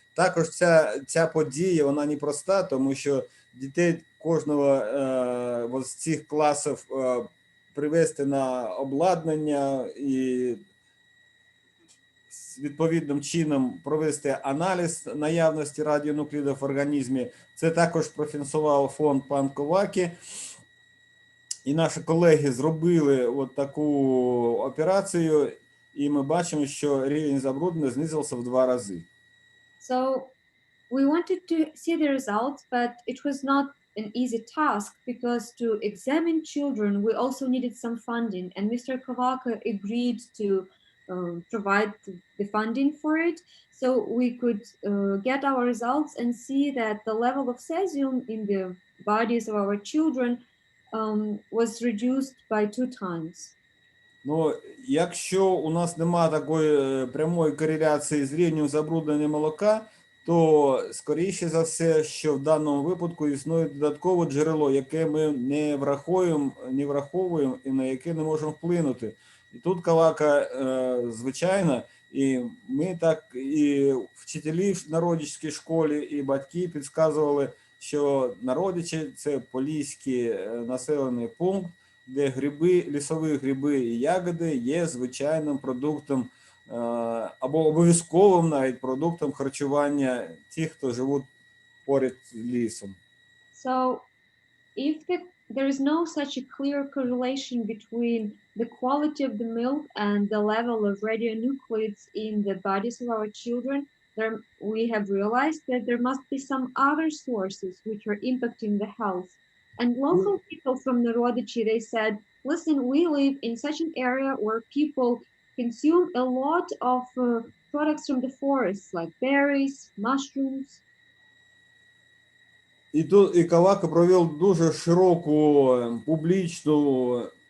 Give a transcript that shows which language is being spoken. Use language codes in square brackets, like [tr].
[uk] Також ця подія, вона непроста, тому що дітей кожного з цих класів привести на обладнання і відповідним чином провести аналіз наявності радіонуклідів в організмі. Це також профінансував фонд пан Коваки. І наші колеги зробили от таку операцію, і ми бачимо, що рівень забруднення знизився в 2 рази. [en] So we wanted to see the results, but it was not an easy task because to examine children, we also needed some funding, and Mr. Kovaka agreed to provide the funding for it, so we could get our results and see that the level of cesium in the bodies of our children was reduced by 2 times. [uk] Ну, якщо у нас немає такої прямої кореляції з рівнем забруднення молока, то, скоріше за все, що в даному випадку існує додаткове джерело, яке ми не враховуємо і на яке не можемо вплинути. І тут Калака, звичайно, і ми так, і вчителі в народицькій школі, і батьки підказували, що Народичі – це поліський населений пункт, де лісові гриби і ягоди є звичайним продуктом або обов'язковим навіть продуктом харчування тих, хто живуть поряд з лісом. [en] So if there is no such a clear correlation between the quality of the milk and the level of radionuclides in the bodies of our children, we have realized that there must be some other sources which are impacting the health. And local people from Narodichi, they said, listen, we live in such an area where people consume a lot of products from the forests, like berries, mushrooms. [uk] І Калака провів дуже широку публічну